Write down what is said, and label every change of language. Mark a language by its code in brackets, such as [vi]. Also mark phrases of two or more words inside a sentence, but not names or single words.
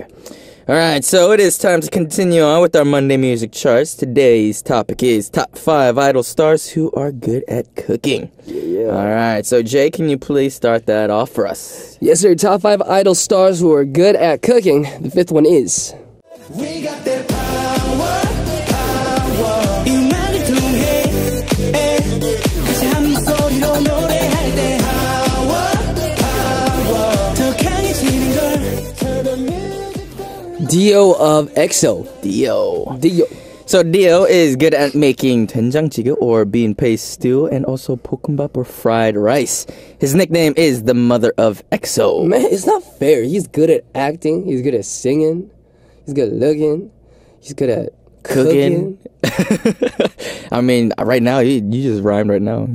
[en] Alright, so it is time to continue on with our Monday music charts. Today's topic is top 5 idol stars who are good at cooking. Yeah. Alright, so Jay, can you please start that off for us? Yes, sir. Top 5 idol stars who are good at cooking. The 5th one is... We got that power. [ko] 이만을 통해 다시 한 목소리로 노래할 때 더 강해지는 걸. [en] Dio of EXO. Dio. Dio. So Dio is good at making 된장찌개 or bean paste stew and also 볶음밥 or fried rice. His nickname is the mother of EXO. Man, it's not fair. He's good at acting. He's good at singing. He's good at looking. He's good at cooking. I mean, right now you just rhymed right now.